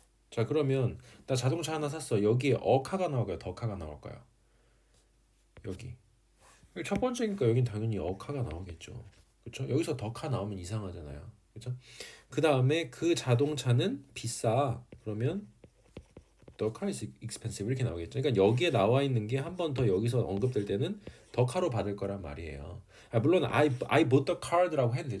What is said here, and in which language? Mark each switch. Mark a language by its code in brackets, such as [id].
[ko] 자, 그러면 나 자동차 하나 샀어. 여기에 어카가 나올까요? 더카가 나올까요? 여기. 첫 번째니까 여긴 당연히 어카가 나오겠죠. 그렇죠? 여기서 더카 나오면 이상하잖아요. 그렇죠? 그 다음에 그 자동차는 비싸. 그러면 [en] The car is expensive [ko] 이렇게 나오겠죠. 그러니까 여기에 나와 있는 게 한 번 더 여기서 언급될 때는 더 카로 받을 거란 말이에요. 물론 [en] I bought the car [ko] 라고 해도 돼.